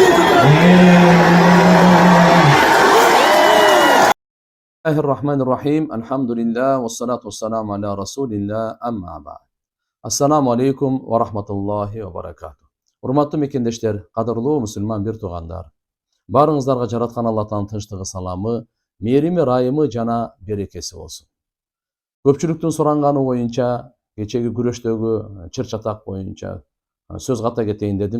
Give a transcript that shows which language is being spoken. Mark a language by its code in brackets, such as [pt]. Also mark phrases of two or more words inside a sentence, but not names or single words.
[ar] بسم الله الرحمن الرحيم. الحمد لله. والصلاة والسلام على رسول الله. أما بعد. السلام عليكم ورحمة الله وبركاته. [ky] Урматтуу мекендештер, кадырлуу мусулман бир туугандар. Барыңыздарга жараткан Аллахтын тынчтыгы, саламы, мээрими, ырайымы жана берекеси болсун. Көпчүлүктүн суранганы боюнча, кечеги күрөштөгү чыр-чатак боюнча сөз ката кетейин дедим.